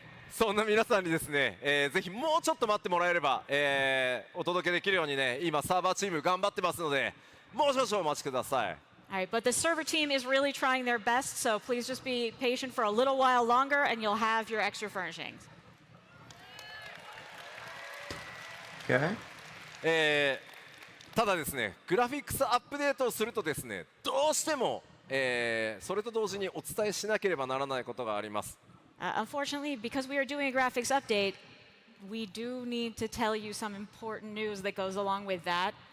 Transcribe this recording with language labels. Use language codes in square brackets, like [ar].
[ja] そんな皆さんにですね、ぜひもうちょっと待ってもらえれば、お届けできるようにね、今サーバーチーム頑張ってますので、もう少々お待ちください。 [en] All right, but the server team is really trying their best, so please just be patient for a little while longer and you'll have your extra furnishings. Okay. [ja] ただですね、グラフィックスアップデートをするとですね、どうしても、それと同時にお伝えしなければならないことがあります。 [en] Unfortunately, because we are doing a graphics update, we do need to tell you some important news that goes along with that.